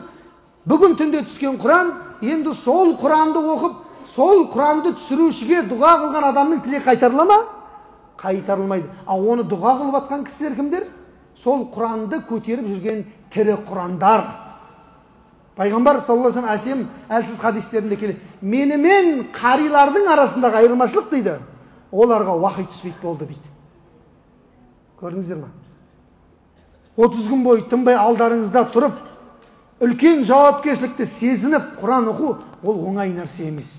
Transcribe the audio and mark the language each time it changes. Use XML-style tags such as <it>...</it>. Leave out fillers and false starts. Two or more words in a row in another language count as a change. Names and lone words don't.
<kk>Бүгін түнде түскен Құран, енді сол Құранды оқып, сол Құранды түсірушіге дұға қылған адамның тілегі қайтарыла ма? Қайтарылмайды. Ал оны дұға қылып атқан кісілер кімдер? Сол Құранды көтеріп жүрген тірі Құрандар. Пайғамбар</kk> <ar>صلى الله عليه وسلم</ar> <kk>әлсіз хадистерінде келеді. Менімен қарилардың арасындағы айырмашылық дейді. Оларға уахи түспейді болды дейді. Көрдіңіздер ме? 30 күн бойы тынбай алдарыңызда тұрып, үлкен жауапкершілікті сезініп Құран оқу, ол оңай нәрсе емес.</kk>